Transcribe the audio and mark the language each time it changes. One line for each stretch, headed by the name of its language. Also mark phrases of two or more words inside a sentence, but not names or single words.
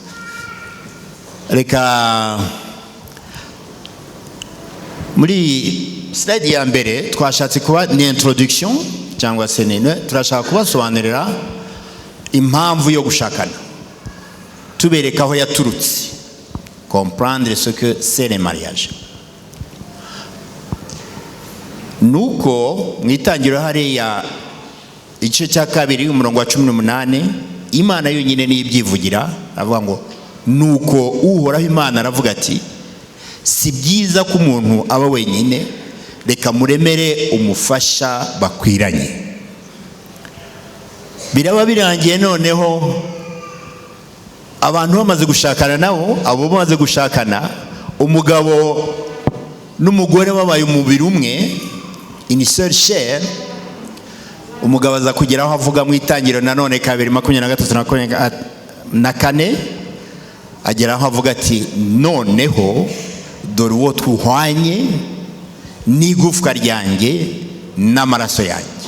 Kinyarwanda: Reka muri slide ya mbere twashatse kuba ni introduction cyangwa se nene, turashaka kubasobanurira impamvu yo gushakana, tubereka aho yaturutse,
French: comprendre ce que c'est le mariage.
Kinyarwanda: Nuko mwitangiro hariya igice cya kabiri umurongo wa 18, Imana yonyine niyo ibyivugira, avuga ngo nuko uhoraho Imana aravuga ati, si byiza ko umuntu aba wenyine, reka muremere umufasha bakwiranye. Biraba birangiye noneho abantu bamaze gushakana, nabo abo bamaze gushakana, umugabo n'umugore babaye umubiri umwe,
French: une seule chair.
Kinyarwanda: Umugabo aza kugeraho avuga mu itangiro nanone 2:23-24, ageraho avuga ati, noneho dore uwo twuhwanye n'igufwa ryanjye n'amaraso yanjye.